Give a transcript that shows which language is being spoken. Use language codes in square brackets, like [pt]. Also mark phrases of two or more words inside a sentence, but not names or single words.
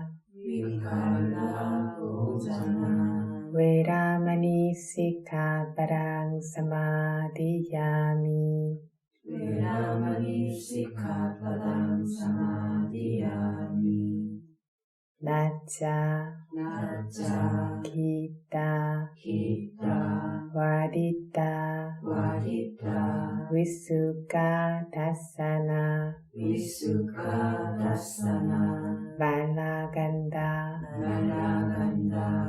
[pi] Vikala bhojana. Veramani sikkhapadang samadhiyami. Veramani sikkhapadang samadhiyami. Nacca. 나짜 기타 기타 와디타 와디타 위수카 다사나 위수카 다사나 말라간다 말라간다